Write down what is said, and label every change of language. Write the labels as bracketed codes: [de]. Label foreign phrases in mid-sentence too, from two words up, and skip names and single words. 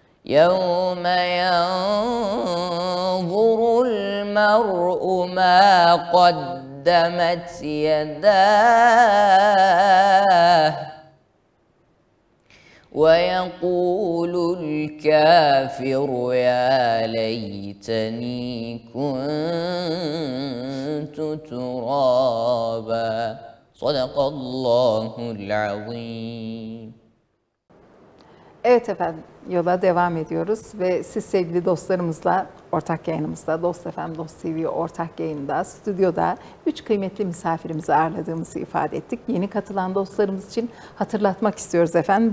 [ar] يَوْمَ يَنْظُرُ الْمَرْءُ مَا قَدَّمَتْ يَدَاهُ وَيَقُولُ الْكَافِرُ يَا لَيْتَنِي كُنْتُ تُرَابًا. صدق الله العظيم. [tr] Evet efendim, yola devam ediyoruz ve siz sevgili dostlarımızla ortak yayınımızda, Dost FM, Dost TV ortak yayında, stüdyoda 3 kıymetli misafirimizi ağırladığımızı ifade ettik. Yeni katılan dostlarımız için hatırlatmak istiyoruz efendim.